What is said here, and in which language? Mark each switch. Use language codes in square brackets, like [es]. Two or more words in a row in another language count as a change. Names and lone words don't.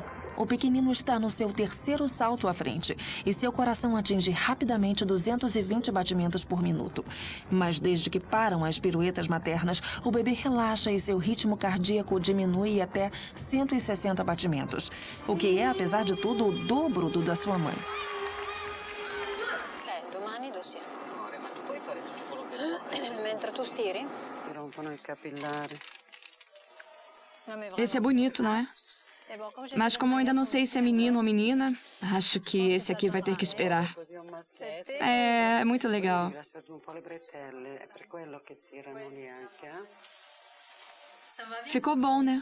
[pt] O pequenino está no seu terceiro salto à frente e seu coração atinge rapidamente 220 batimentos por minuto. Mas desde que param as piruetas maternas, o bebê relaxa e seu ritmo cardíaco diminui até 160 batimentos, o que é, apesar de tudo, o dobro do da sua mãe. [it] Domani dossier. Ma tu puoi fare tutto quello che mentre tu stiri? Ti rompono il capillare. [pt] Esse é bonito, não é? Mas como eu ainda não sei se é menino ou menina, acho que esse aqui vai ter que esperar. É muito legal. Ficou bom, né?